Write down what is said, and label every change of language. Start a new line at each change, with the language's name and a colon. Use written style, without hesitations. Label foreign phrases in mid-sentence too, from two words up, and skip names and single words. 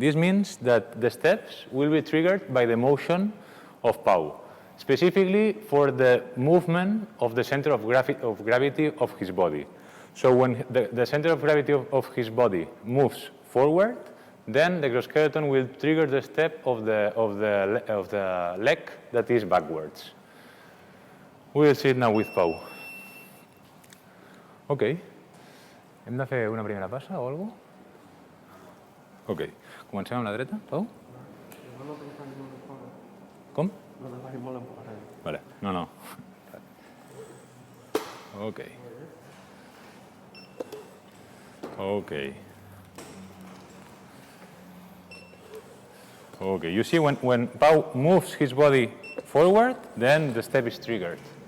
English: This means that the steps will be triggered by the motion of Pau, specifically for the movement of the center of gravity of his body. So when the center of gravity of his body moves forward, then the exoskeleton will trigger the step of the leg that is backwards. We will see it now with Pau. Ok.
Catalan: Hem de fer una primera passa o alguna cosa? Ok. Comencem amb la dreta, Pau? Com? Vale. No. Ok. Ok.
English: Okay, you see when Pau moves his body forward, then the step is triggered.